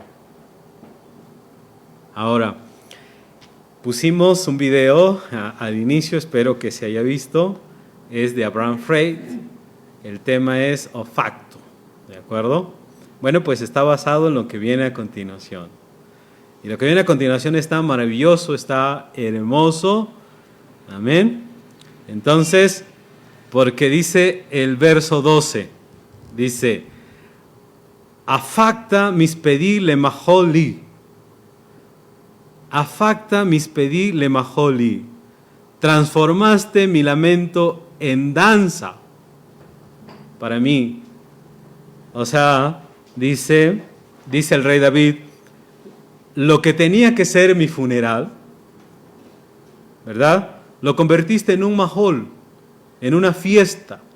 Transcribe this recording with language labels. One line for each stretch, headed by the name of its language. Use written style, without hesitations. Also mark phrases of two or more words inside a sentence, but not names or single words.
Spanish: Ahora, pusimos un video al inicio, espero que se haya visto, es de Abraham Freit, el tema es o facto, ¿de acuerdo? Bueno, pues está basado en lo que viene a continuación. Y lo que viene a continuación está maravilloso, está hermoso. Amén. Entonces, porque dice el verso 12, dice,
Hebrew: הפכת מספדי למחול לי. הפכת מספדי למחול לי.
Spanish: Transformaste mi lamento en danza para mí. O sea, dice el rey David, lo que tenía que ser mi funeral, ¿verdad? Lo convertiste en un mahol, en una fiesta.